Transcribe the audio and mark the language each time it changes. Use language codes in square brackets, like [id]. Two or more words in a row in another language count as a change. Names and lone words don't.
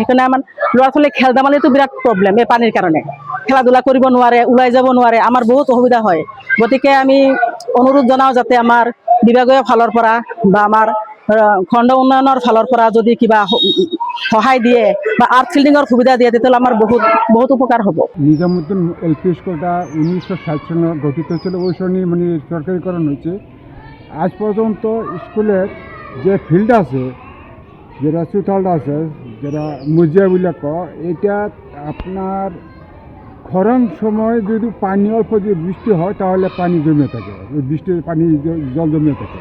[as] সেইকাৰণে আমাৰ ল'ৰা ছোৱালী খেল ধেমালিতো বিৰাট প্ৰব্লেম এই পানীৰ কাৰণে, খেলা ধূলা কৰিব নোৱাৰে, ওলাই যাব নোৱাৰে, আমাৰ বহুত অসুবিধা হয়। গতিকে আমি অনুৰোধ জনাওঁ যাতে আমাৰ বিভাগীয় ফালৰ পৰা বা আমাৰ খণ্ড উন্নয়নৰ ফালৰ পৰা যদি কিবা সহায় দিয়ে বা [en] earth filling [as] সুবিধা দিয়ে তেতিয়াহ'লে আমাৰ বহুত উপকাৰ হ'ব। [bn] নিজামুদ্দিন এলপি স্কুলটা 1960 সালে গঠিত ছিল। ওই সময় মানে সরকারিকরণ হয়েছে। আজ পর্যন্ত স্কুলের যে ফিল্ড আছে, যেটা সুথালটা আছে, যেটা মুজিয়াবুল্লা এটা আপনার খরাং সময় যদি পানি অল্প যদি বৃষ্টি হয় তাহলে পানি জমে থাকে, ওই বৃষ্টির পানি জল জমে থাকে।